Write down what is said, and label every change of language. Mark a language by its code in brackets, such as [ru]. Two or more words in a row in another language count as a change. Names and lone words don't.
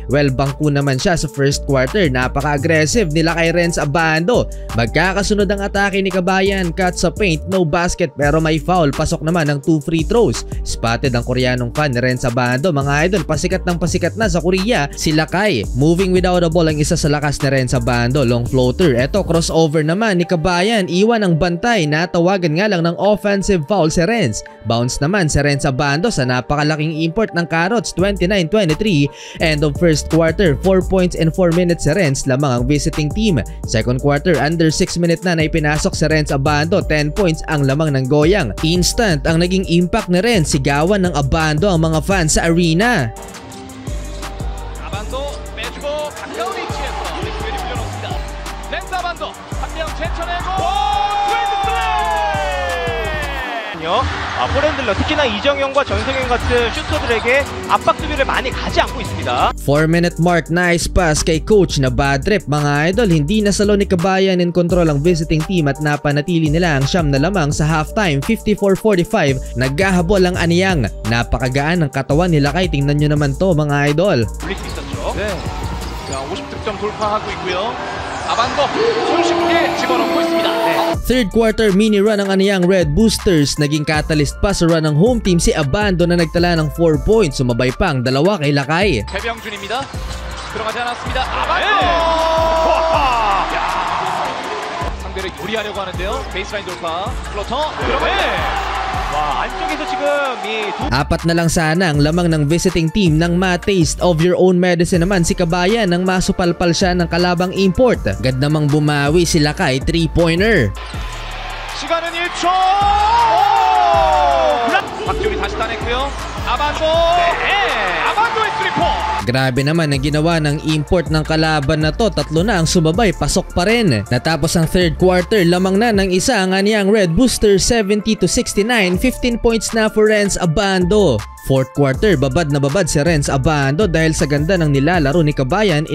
[tl] Well, bangko naman siya sa first quarter. Napaka-aggressive nila kay Renz Abando. Magkakasunod ang atake ni Kabayan. Cut sa paint, no basket, pero may foul. Pasok naman ng 2 free throws. Spotted ang Koreanong fan ni Renz Abando, mga idol. Pasikat na sa Korea si Lakay. [en] Moving without a ball [tl] ang isa sa lakas ni Renz Abando. [en] Long floater. [tl] Eto, crossover naman ni Kabayan. Iwan ang bantay. Natawagan nga lang ng offensive foul si Renz. Bounce naman si Renz Abando sa napakalaking import ng Carrots. 29-23. [en] End of first quarter. 4 points in 4 minutes [tl] si Renz. Lamang ang visiting team. [en] Second quarter, [tl] under 6 minutes na ipinasok si Renz Abando. 10 points ang lamang ng Goyang. Instant ang naging impact ni Renz. Sigawan ng Abando ang mga fans sa arena. [ko] 아반도 빼주고 가까운 위치에서 리스웨이 불려놓습니다. 렌즈 아반도 한명 제쳐내고 트렌드 플레이! 포랜들러 특히나 이정현과 전성현 같은 슈터들에게 압박 수비를 많이 가지 않고 있습니다. [en] 4-minute mark, nice pass [tl] kay coach na [en] bad trip, [tl] mga idol. Hindi na salo ni Kabayan [en] in control [tl] ang visiting team at napanatili nila ang siyam na lamang sa halftime. 54-45, naghahabol ang Aniyang. Napakagaan ng katawan nila kay, tingnan nyo naman to, mga idol. [ko] 올릴 수 있었죠. 네. 자, 50득점 돌파하고 있고요. 아반도 손쉽게 집어넣고 있습니다. 네. [en] Third quarter mini run [tl] ng Aniyang Red Boosters. Naging catalyst pa sa run ng home team si Abando na nagtala ng 4 points. Sumabay pa ang dalawa kay Lakay. [ko] 배병준입니다. 들어가지 않았습니다. 아반도! 네. 상대를 요리하려고 하는데요. 베이스라인 돌파. 플로터 들어가요. 와, 안쪽에서 지금 [tl] Apat na lang sana ang lamang ng visiting team. Nang ma- [en] taste of your own medicine [tl] naman si Kabayan nang masupalpal siya ng kalabang import. Agad namang bumawi si Lakay, 3-pointer. [ko] 시간은 1초. 박준이 다시 따냈고요. 아반도. 네. 아반도의 3포. [tl] Grabe naman ang ginawa ng import ng kalaban na to. Tatlo na ang sumabay, pasok pa rin. Natapos ang [en] third quarter, [tl] lamang na ng isa ang Aniyang Red Boosters, 70-69. 15 points na for Renz Abando. [en] Fourth quarter, [tl] babad na babad si Renz Abando dahil sa ganda ng nilalaro ni Kabayan.